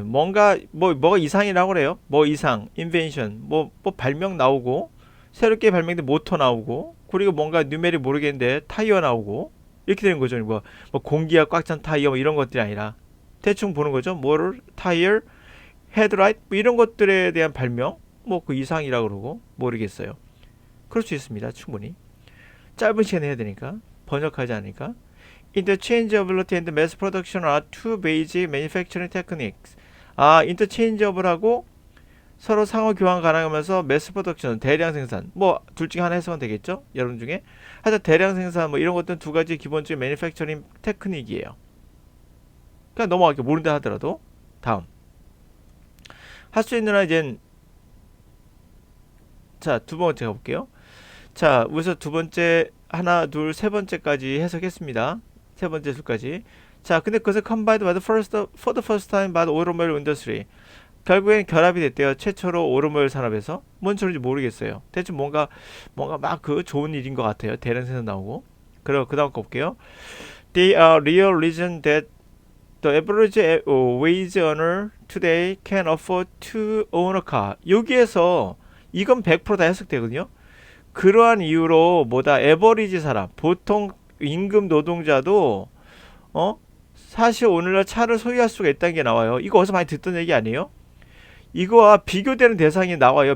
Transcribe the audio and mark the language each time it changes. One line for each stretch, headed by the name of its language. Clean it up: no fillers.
Korean: 뭐가 이상이라고 그래요. 뭐 이상, invention, 뭐 발명 나오고 새롭게 발명된 모터 나오고 그리고 뭔가 뉴메리 모르겠는데 타이어 나오고 이렇게 되는 거죠. 뭐 공기가 꽉 찬 타이어 뭐 이런 것들이 아니라 대충 보는 거죠. 모터, 타이어, 헤드라이트 뭐 이런 것들에 대한 발명 뭐 그 이상이라고 그러고 모르겠어요. 그럴 수 있습니다. 충분히. 짧은 시간에 해야 되니까 번역하지 않으니까.
English: Interchangeability and mass production are two basic manufacturing techniques.
Korean: interchangeable하고 서로 상호 교환 가능하면서 mass production 대량 생산 뭐 둘 중에 하나 해석은 되겠죠? 여러분 중에 하여튼 대량 생산 뭐 이런 것들은 두 가지 기본적인 매니팩처링 테크닉이에요. 그냥 넘어갈게요. 모른다 하더라도. 다음 할 수 있는 한 이젠 자, 두 번째 가볼게요. 자, 우선 두 번째 하나, 둘, 세 번째까지 해석했습니다. 세 번째 줄까지. 자, 근데 그것을
English: combined for the first time by the automobile industry.
Korean: 결국엔 결합이 됐대요. 최초로 오토모빌 산업에서. 뭔 소리인지 모르겠어요. 대충 뭔가 막 그 좋은 일인 것 같아요. 대량 생산 나오고. 그리고 그 다음 거 볼게요.
English: They are real reason that the average wage earner today can afford to own a car.
Korean: 여기에서 이건 100% 다 해석되거든요. 그러한 이유로 에버리지 사람, 보통 임금 노동자도 사실 오늘날 차를 소유할 수가 있다는 게 나와요. 이거 어디서 많이 듣던 얘기 아니에요? 이거와 비교되는 대상이 나와요.